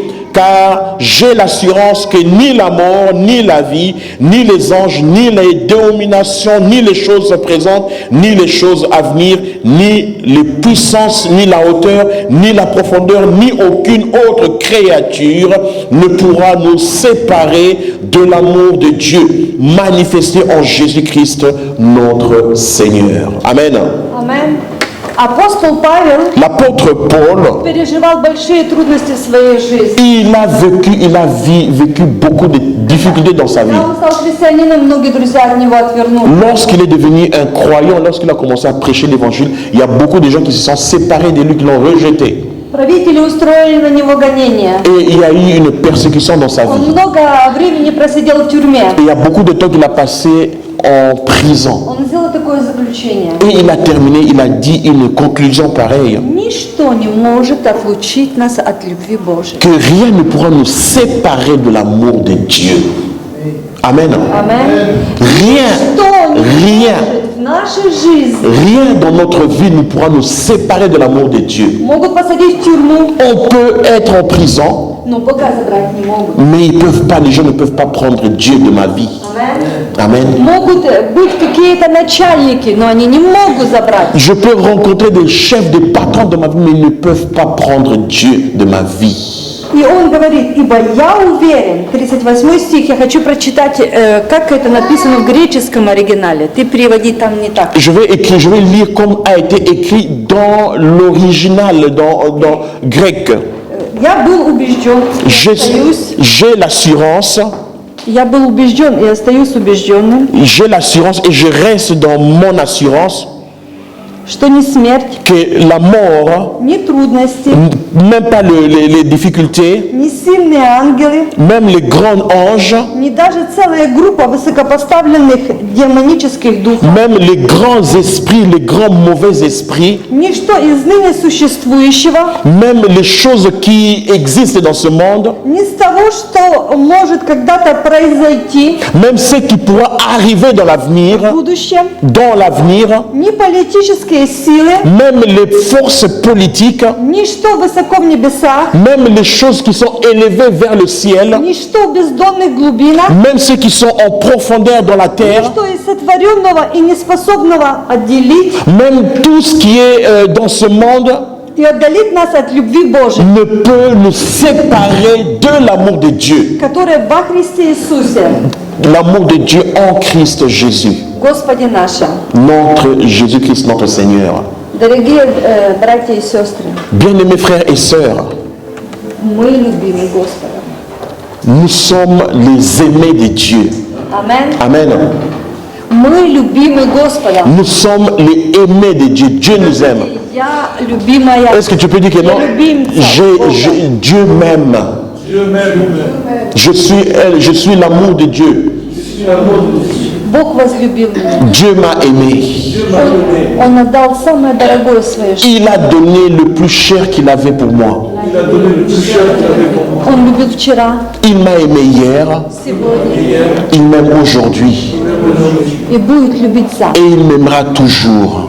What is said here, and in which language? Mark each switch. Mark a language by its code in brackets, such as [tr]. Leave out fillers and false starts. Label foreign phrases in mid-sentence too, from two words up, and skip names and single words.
[fr] Car j'ai l'assurance que ni la mort, ni la vie, ni les anges, ni les dominations, ni les choses présentes, ni les choses à venir, ni les puissances, ni la hauteur, ni la profondeur, ni aucune autre créature ne pourra nous séparer de l'amour de Dieu manifesté en Jésus-Christ notre Seigneur. Amen. [ru] Amen. Апостол Павел [fr] L'apôtre Paul, [ru] переживал большие трудности в своей жизни. [fr] il a vécu beaucoup de difficultés dans sa vie. [ru] Когда он стал христианином, многие друзья от него отвернулись. [fr] Lorsqu'il est devenu un croyant, lorsqu'il a commencé à prêcher l'évangile, il y a beaucoup de gens qui se sont séparés de lui, qui l'ont rejeté. [ru] Правители устроили на него гонения. [fr] Et il y a eu une persécution dans sa [ru] Он [fr] vie. [ru] много времени просидел в тюрьме. [fr] Et il y a beaucoup de temps qu'il a passé en prison. [ru] Он сделал такое заключение. [fr] Et il a terminé, il a dit une conclusion pareille. [ru] Ничто не может отлучить нас от любви Божией. [fr] Que rien ne pourra nous séparer de l'amour de Dieu. [ru] Amen. [fr] Amen. Rien, [ru] Что не [fr] rien, [ru] может в нашей жизни. [fr] rien dans notre vie ne pourra nous séparer de l'amour de Dieu. [ru] Могут посадить в тюрьму, [fr] On peut être en prison, [ru] но Бога забрать не могут. [fr] mais ils peuvent pas, les gens ne peuvent pas prendre Dieu de ma vie. [ru] Amen. [fr] Amen. [ru] Могут быть какие-то начальники, но они не могут забрать. [fr] Je peux rencontrer des chefs, des patrons de ma vie, mais ils ne peuvent pas prendre Dieu de ma vie. [ru] И он говорит, ибо я уверен, 38 стих, я хочу прочитать, как это написано в греческом оригинале. Ты переводи там не так. [fr] Je vais lire comme a été écrit dans l'original, dans grec. [ru] Я был убежден, и остаюсь, [fr] J'ai l'assurance, [ru] я был убежден и остаюсь убежденным, [fr] j'ai l'assurance et je reste dans mon assurance [ru] что ни смерть, [fr] que la mort, [ru] ни трудности, [fr] même pas les difficultés, [ru] ни сильные ангелы, [fr] même les grands anges, [ru] ни даже целая группа высокопоставленных демонических духов, [fr] même les grands esprits, les grands mauvais esprits, [ru] ничто из ныне существующего, [fr] même les choses qui existent dans ce monde, [ru] ни с того, что может когда-то произойти [fr] même ce qui pourra arriver dans [ru] в [fr] l'avenir, [ru] будущем, ни политические силы, [fr] même les forces politiques, [ru] ничто высоко в небесах, [fr] même les choses qui sont élevées vers le ciel, [ru] ничто в бездонных глубинах, [fr] même ceux qui sont en profondeur dans la terre, [ru] ничто из сотворенного и неспособного отделить [fr] même tout ce qui est dans ce monde [ru] и отдалить нас от любви Божией, [fr] ne peut nous séparer de l'amour de Dieu. [ru] которая во Христе Иисусе, [fr] L'amour de Dieu en Christ Jésus. [ru] Господе нашем. [fr] Notre Jésus-Christ, notre Seigneur. [ru] Дорогие братья и сестры, [fr] Bien-aimés frères et sœurs, [ru] мы любимы Господом. [fr] nous sommes les aimés de Dieu. [ru] Amen. [fr] Amen. [ru] Мы любимы Господом. [fr] Nous sommes les aimés de Dieu. Dieu nous aime. [ru] Я любимая. [fr] Est-ce que tu peux dire que non? Dieu m'aime. Je suis l'amour de Dieu. [ru] Бог возлюбил меня. [fr] Dieu m'a aimé. [ru] Он отдал самое дорогое свое. [fr] Il a donné le plus cher qu'il avait pour moi. [ru] Он любит вчера, [fr] Il m'a aimé hier. [ru] сегодня [fr] Il m'aime aujourd'hui. [ru] и будет любить завтра. [fr] Et il m'aimera toujours.